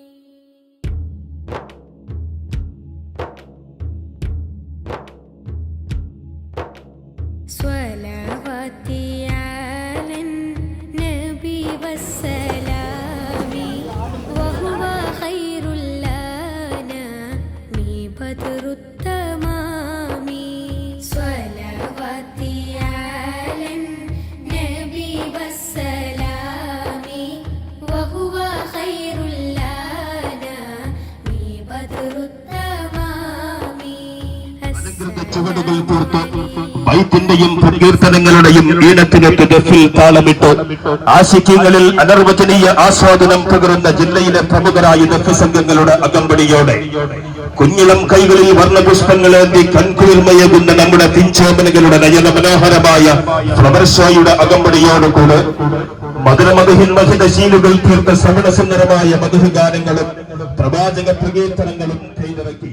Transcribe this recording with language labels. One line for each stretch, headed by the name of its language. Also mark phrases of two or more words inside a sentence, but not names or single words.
Arabic: صلواتي على النبي والسلام وهو خير الأنام بدر التمام. صلواتي على النبي والسلام وهو خير الأنام بدر التمام.
Malayalam: ബൈത്തിന്റെയും പ്രകീർത്തനങ്ങളുടെയും ഈണത്തിനൊത്ത് ദഫിൽ താളമിട്ട് ആശിക്യങ്ങളിൽ അനർവചനീയ ആസ്വാദനം പകരുന്ന ജില്ലയിലെ പ്രമുഖരായ ദഫ് സംഘങ്ങളുടെ അകമ്പടിയോടെ കുഞ്ഞിളം കൈകളിൽ വർണ്ണപുഷ്പങ്ങളേന്തി കൺകുളിർമയേകുന്ന നമ്മുടെ പിഞ്ചോമനകളുടെ നയന മനോഹരമായ
English: flower show
Malayalam: അകമ്പടിയോടുകൂടെ മധുരമധുഹിൻ മഹിതശീലുകൾ തീർത്ത സമരസുന്ദരമായ മധുഗാനങ്ങളും പ്രവാചക പ്രകീർത്തനങ്ങളും കൈനിറക്കി.